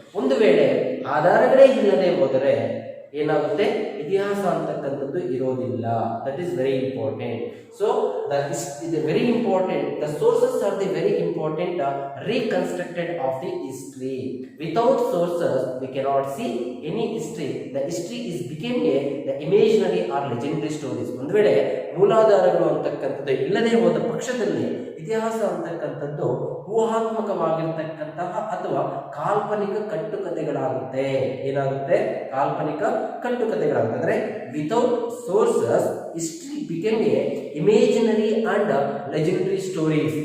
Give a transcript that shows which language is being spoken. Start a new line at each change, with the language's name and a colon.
Kannada: ಒಂದು ವೇಳೆ ಆಧಾರಗಳೇ ಇಲ್ಲದೆ ಹೋದರೆ ಏನಾಗುತ್ತೆ, ಇತಿಹಾಸ ಅಂತಕ್ಕಂಥದ್ದು ಇರೋದಿಲ್ಲ.
English: That is very important. So that is very important. The sources are the very important reconstructed of the history. Without sources we cannot see any history. The history is became the imaginary or legendary stories.
Kannada: ಒಂದು ವೇಳೆ ಮೂಲಾಧಾರಗಳು ಅಂತಕ್ಕಂಥದ್ದು ಇಲ್ಲದೆ ಹೋದ ಪಕ್ಷದಲ್ಲಿ ಇತಿಹಾಸ ಅಂತಕ್ಕಂಥದ್ದು ಊಹಾತ್ಮಕವಾಗಿರ್ತಕ್ಕಂತಹ ಅಥವಾ ಕಾಲ್ಪನಿಕ ಕಟ್ಟುಕತೆಗಳಾಗುತ್ತೆ. ಏನಾಗುತ್ತೆ? ಕಾಲ್ಪನಿಕ ಕಟ್ಟುಕತೆಗಳಾಗುತ್ತೆ. ಅಂದ್ರೆ
English: Without sources history became a imaginary and legendary stories.